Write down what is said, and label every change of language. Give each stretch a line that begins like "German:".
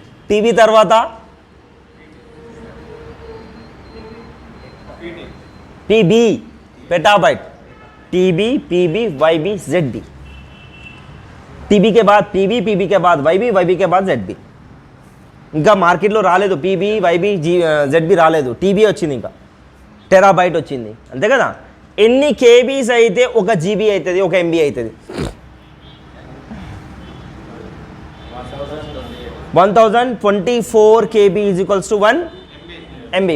Telugu: TB తర్వాత PB petabyte.
English: TB PB YB ZB.
Hindi: TB के बाद पीबी, पीबी के बाद वाईबी, वाईबी के बाद जेडबी.
Telugu: ఇంకా మార్కెట్లో రాలేదు పీబీ వైబీ జెడ్బీ రాలేదు, టీబీ వచ్చింది, ఇంకా టెరాబైట్ వచ్చింది, అంతే కదా. ఎన్ని కేబీస్ అయితే ఒక జీబీ అవుతుంది, ఒక ఎంబీ అవుతుంది.
English: 1024 KB is equals to 1 MB.